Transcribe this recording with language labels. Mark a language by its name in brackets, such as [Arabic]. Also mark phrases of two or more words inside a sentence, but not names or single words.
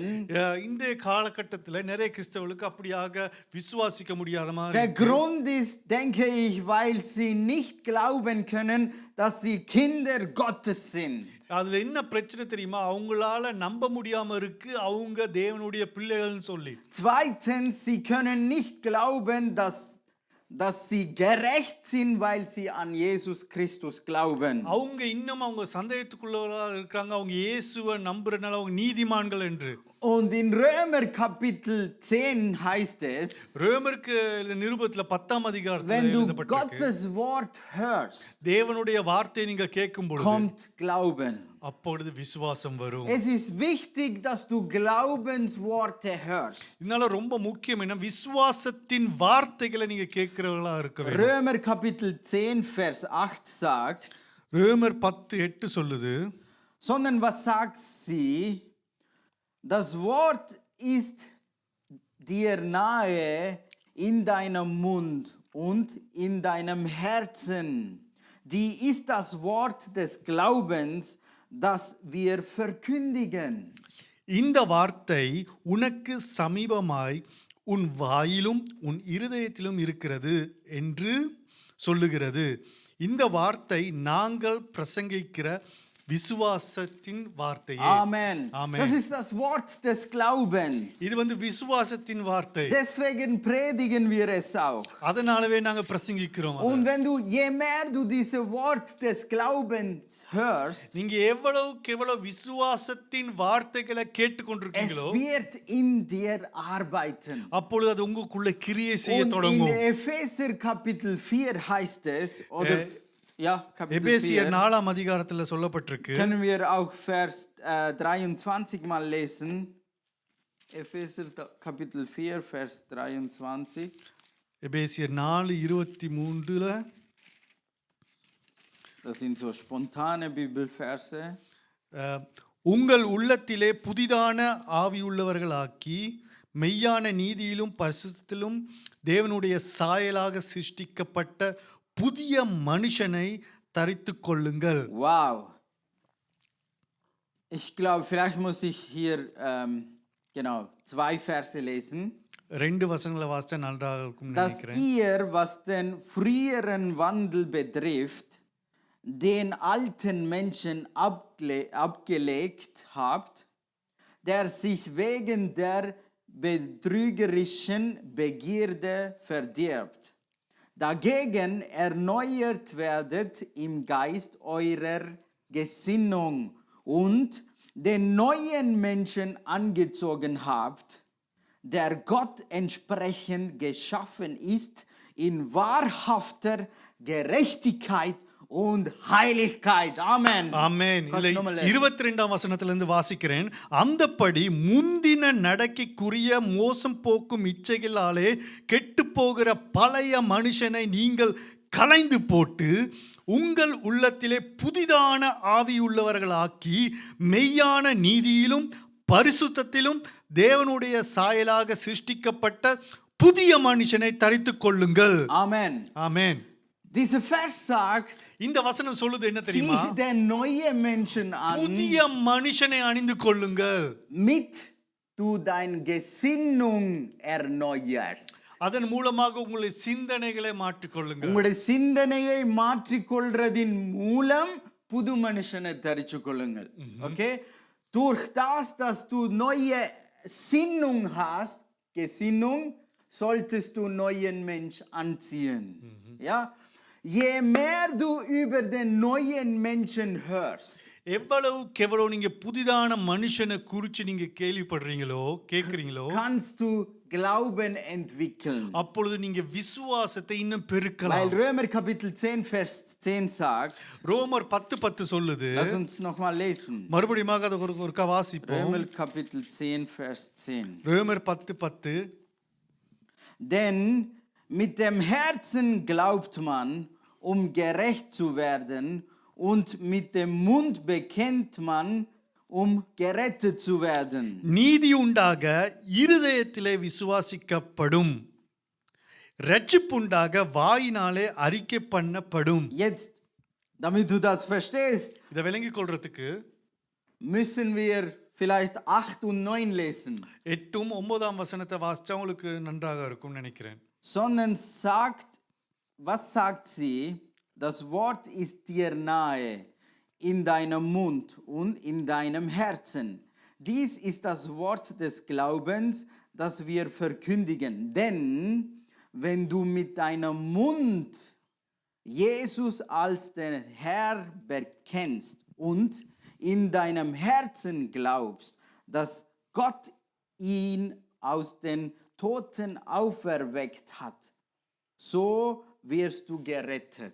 [Tamil] இன்றைய காலகட்டத்தில் நிறைய கிறிஸ்தவர்களுக்கு அப்படியாக விசுவாசிக்க முடியாத மாதிரி. [German] Der Grund ist, denke ich, weil sie nicht glauben können, dass sie Kinder Gottes sind. [Tamil] அதுல என்ன பிரச்சனை தெரியுமா? அவங்களால நம்ப முடியாம இருக்கு அவங்க தேவனுடைய பிள்ளைகள்னு சொல்லி. [German] Zweitens, sie können nicht glauben, dass sie gerecht sind, weil sie an Jesus Christus glauben. [Tamil] அவங்க இன்னும் அவங்க சந்தேகத்துக்குள்ளவர்களாக இருக்காங்க. அவங்க இயேசுவை நம்புறதுனால அவங்க நீதிமான்கள் என்று. [German] Und in Römer Kapitel 10 heißt es, [Tamil] ரோமருக்கு எழுதின நிருபத்துல 10ஆம் அதிகாரத்துல [German] wenn du [Tamil] எழுதப்பட்டிருக்கு, [German] Gottes Wort hörst, [Tamil] தேவனுடைய வார்த்தையை நீங்க கேட்கும் பொழுது [German] kommt Glauben. [Tamil] அப்பொழுது விசுவாசம் வரும். [German] Es ist wichtig, dass du Glaubensworte hörst. [Tamil] இதனால ரொம்ப முக்கியம் என்ன, விசுவாசத்தின் வார்த்தைகளை நீங்க கேட்கிறவங்களா இருக்க வேண்டும். [German] Römer Kapitel 10 Vers 8 sagt, [Tamil] ரோமர் 10:8 சொல்லுது, [German] sondern was sagt sie? Das Wort ist dir nahe in deinem Mund und in deinem Herzen. Die ist das Wort des Glaubens, das wir verkündigen. [Tamil] இந்த வார்த்தை உனக்கு சமீபமாய் உன் வாயிலும் உன் இருதயத்திலும் இருக்கிறது என்று சொல்லுகிறது. இந்த வார்த்தை நாங்கள் பிரசங்கிக்கிற விசுவாசத்தின் வார்த்தையே. [German] Amen. Amen. Das ist das Wort des Glaubens. [Tamil] இது வந்து விசுவாசத்தின் வார்த்தை. [German] Deswegen predigen wir es auch. [Tamil] அதனாலவே நாங்க பிரசங்கிக்கிறோம். [German] Und wenn du, je mehr du dieses Wort des Glaubens hörst, [Tamil] நீங்க எவ்வளவுக்கு எவ்வளவு விசுவாசத்தின் வார்த்தைகளை [German] es [Tamil] கேட்டுக்கொண்டிருக்கீங்களோ [German] wird in dir arbeiten. [Tamil] அப்பொழுது அது உங்களுக்குள்ள கிரியை செய்ய [German] Und in [Tamil] தொடங்கும். [German] Epheser Kapitel 4 heißt es, oder ja, Kapitel [Tamil] எபேசியர் 4, 4ஆம் அதிகாரத்துல சொல்லப்பட்டிருக்கு. [German] können wir auch Vers 23 mal lesen. Epheser Kapitel 4, Vers 23. [Tamil] எபேசியர் 4:23 [German] Das sind so spontane Bibelverse. [Tamil] உங்கள் உள்ளத்திலே புதிதான ஆவியுள்ளவர்களாக்கி மெய்யான நீதியிலும் பரிசுத்தத்திலும் தேவனுடைய சாயலாக சிருஷ்டிக்கப்பட்ட புதிய மனுஷனை தரித்துக் கொள்ளுங்கள். [German] Wow. Ich glaube, vielleicht muss ich hier genau 2 Verse lesen. [Tamil] 2 வசனங்களை வாசிச்சா நன்றாக இருக்கும்னு [German] Dass [Tamil] நினைக்கிறேன். [German] ihr, was den früheren Wandel betrifft, den alten Menschen abgelegt habt, der sich wegen der betrügerischen Begierde verdirbt. Dagegen erneuert werdet im Geist eurer Gesinnung und den neuen Menschen angezogen habt, der Gott entsprechend geschaffen ist in wahrhafter Gerechtigkeit und Heiligkeit. Amen. [Tamil] ஆமென். [German] Kannst [Tamil] இல்ல [German] du noch mal lesen? [Tamil] 22ஆம் வசனத்திலிருந்து வாசிக்கிறேன். அந்தப்படி முந்தின நடக்கைக்குரிய மோசம் போக்கும் இச்சைகளாலே கெட்டுப் போகிற பழைய மனுஷனை நீங்கள் களைந்து போட்டு உங்கள் உள்ளத்திலே புதிதான ஆவியுள்ளவர்களாக்கி மெய்யான நீதியிலும் பரிசுத்தத்திலும் தேவனுடைய சாயலாக சிருஷ்டிக்கப்பட்ட புதிய மனுஷனை தரித்துக் கொள்ளுங்கள். [German] Amen. [Tamil] ஆமென். [German] Dieser Vers sagt, [Tamil] இந்த வசனம் சொல்லுது என்ன [German] zieh [Tamil] தெரியுமா? [German] den neuen Menschen an, [Tamil] புதிய மனுஷனை அணிந்து கொள்ளுங்கள். [German] mit du dein Gesinnung erneuerst. [Tamil] அதன் மூலமாக உங்களுடைய சிந்தனைகளை மாற்றிக்கொள்ளுங்கள். உங்களுடைய சிந்தனையை மாற்றிக்கொள்றதின் மூலம் புது மனுஷனை தரிச்சு கொள்ளுங்கள். [German] Okay? Durch das, dass du neue Sinnung hast, Gesinnung, solltest du neuen Mensch anziehen. Ja? Je mehr du über den neuen Menschen hörst, [Tamil] எவ்வளவு நீங்க புதிதான மனுஷனை குறிச்சு நீங்க கேள்விப்படுறீங்களோ கேக்குறீங்களோ [German] kannst du Glauben entwickeln. [Tamil] அப்பொழுது நீங்க விசுவாசத்தை இன்னும் [German] Weil [Tamil] பெருக்கலாம். [German] Römer Kapitel 10, Vers 10 sagt, [Tamil] ரோமர் 10:10 சொல்லுது. [German] lass uns nochmal lesen. [Tamil] மறுபடியும் அதை ஒருக்கா வாசிப்போம். [German] Römer Kapitel 10, Vers 10. [Tamil] ரோமர் 10:10 [German] Denn mit dem Herzen glaubt man, um gerecht zu werden, und mit dem Mund bekennt man, um gerettet zu werden. [Tamil] நீதி உண்டாக இருதயத்திலே விசுவாசிக்கப்படும், ரட்சிப்புண்டாக வாயினாலே அறிக்கை பண்ணப்படும். [German] Jetzt, damit du das verstehst, [Tamil] இதை விளங்கிக் கொள்றதுக்கு [German] müssen wir vielleicht 8 und 9 lesen. [Tamil] 8ம் 9ஆம் வசனத்தை வாசிச்சா உங்களுக்கு நன்றாக இருக்கும் நினைக்கிறேன். [German] Sondern sagt, was sagt sie? Das Wort ist dir nahe, in deinem Mund und in deinem Herzen. Dies ist das Wort des Glaubens, das wir verkündigen. Denn wenn du mit deinem Mund Jesus als den Herr bekennst und in deinem Herzen glaubst, dass Gott ihn aus den Toten auferweckt hat, so wirst du gerettet.